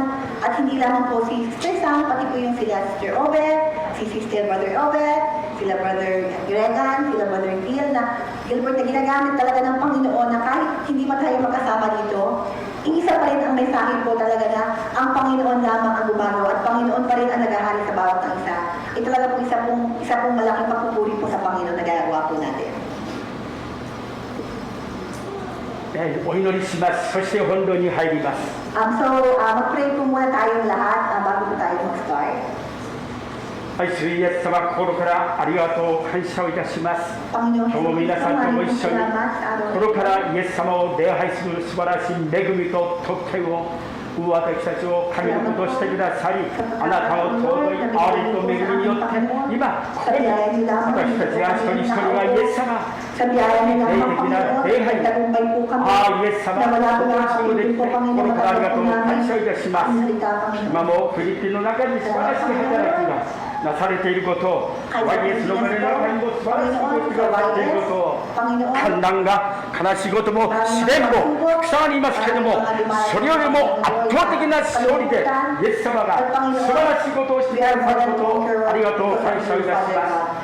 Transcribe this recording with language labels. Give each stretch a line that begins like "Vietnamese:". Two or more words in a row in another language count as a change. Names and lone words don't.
Filipino: At hindi lamang po si Sister Sam, pati po yung sila Sister Obed, si Sister Brother Obed, sila Brother Gregan, sila Brother Gilbert na ginagamit talaga ng Panginoon na kahit hindi pa tayo magkasama dito, iisa pa rin ang mensahe po talaga na ang Panginoon lamang ang gumagawa at Panginoon pa rin ang naghahari sa bawat ng isa. Ito talaga po isa pong malaking pagpupuri po sa Panginoon na gagawa po natin.
Japanese: お祈りします。そして本論に入ります。
Filipino: Mag-pray po muna tayong lahat bago po tayo mag-start.
Japanese: はい、主イエス様、心からありがとう感謝をいたします。
Filipino: Panginoon
Japanese: 今日も皆さんとも一緒に
Filipino: salamat sa araw
Japanese: 心からイエス様を礼拝する素晴らしい恵みと特権を私たちを神の子としてくださり、あなたの尊い憐れみと恵みによって今ここに私たちが一人一人がイエス様
Filipino: sa biyaya niyo lamang, Panginoon, ay tagumpay po kami na wala po lang kapitin po kami na matatagal po namin ang salita,
Japanese: 今
Filipino: Panginoon.
Japanese: もフィリピンの中に素晴らしい働きがなされていることを、イエスの胸の中にも素晴らしいことがされていることを、寒暖が悲しいことも試練もたくさんありますけれども、それよりも圧倒的な勝利でイエス様が素晴らしいことをしてくださることをありがとう感謝いたします。